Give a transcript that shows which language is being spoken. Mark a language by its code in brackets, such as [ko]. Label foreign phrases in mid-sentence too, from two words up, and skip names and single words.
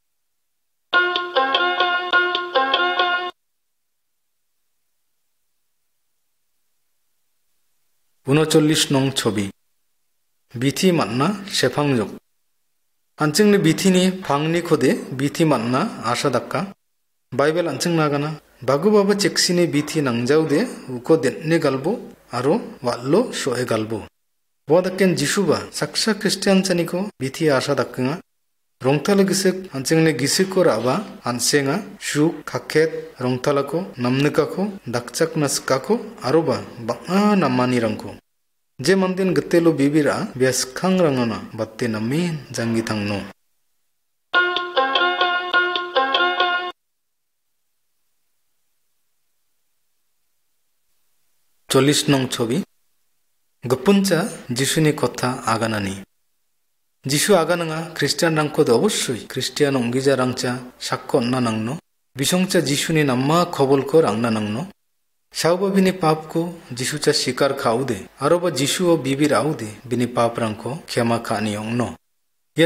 [bn] উনচল্লিশ নং ছবি [grt] বিথি মান্না শেফাংজক আনচিংনি বিথিনি ফাংনি খোদে বিথি মান্না আশা দাক্কা বাইবেল আনচিং নাগানা বাগু বাবা চেকসিনি বিথি নাংজাউ দে উকো দেননে গালবো আরো ওয়াল্লো শোয়ে গালবো বদাকেন যিশুবা সাকসা খ্রিস্টান চানিকো বিথি আশা দাক্কা রংথালা গিসেক আনচিংনি গিসিকো রাবা আনসেঙা সুক খাখেত রংথালাকো নামনিকাকো দাকচাক নাসকাকো আরোবা বাঙা নামানি রাংকো যে মান্দিন গতেলো বিবিরা বেসখাং রাঙানা বাত্তে নামেন জাঙ্গি থাংনো [bn] চল্লিশ নং ছবি [grt] গপুঞ্চা যিশুনি কথা আগানানি যিশু আগানাঙা খ্রিস্টান রাংকদ অবশ্যই খ্রিস্টিয়ান অঙ্গিজা রাংচা সাক্ষ্য না নাংনো বিশংচা যিশুনি নাম্মা খবলকো রাংনা নাংনো সাউবা বিনি পাপকো যিশুচা শিকার খাউদে আরোবা যিশু ও বিবির আউদে বিনি পাপ রাংকো ক্ষমা খানি অংনো ইয়া